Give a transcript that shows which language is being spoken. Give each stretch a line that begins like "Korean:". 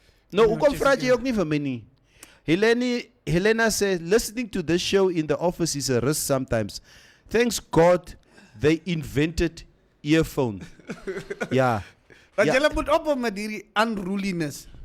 Afrikaans: No, hoekom vra jy ook nie vir my nie?
English: Helena says, listening to this show in the office is a risk sometimes. Thanks God they invented earphone.
Afrikaans: Ja. Want julle moet op met hierdie unruliness.